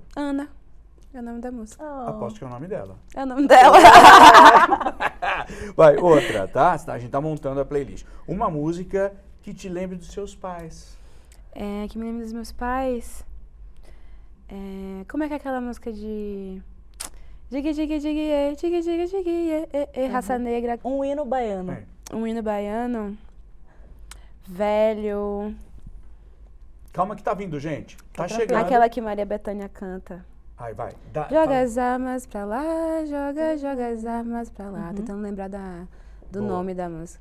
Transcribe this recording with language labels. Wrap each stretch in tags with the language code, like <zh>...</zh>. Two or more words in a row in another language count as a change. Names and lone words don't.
<pt>Ana. É o nome da música. Aposto que é o nome dela. É o nome dela. Vai, outra, tá? A gente tá montando a playlist. Uma música que te lembre dos seus pais. Que me lembra dos meus pais. Como é que é aquela música de... Digue, digue, digue, digue, digue, digue, Raça Negra. Um hino baiano. Um hino baiano. Velho. Calma que tá vindo, gente. Tá chegando. Aquela que Maria Bethânia canta. Ai, vai. Joga as armas pra lá, joga as armas pra lá. Tentando lembrar do nome da música.</pt>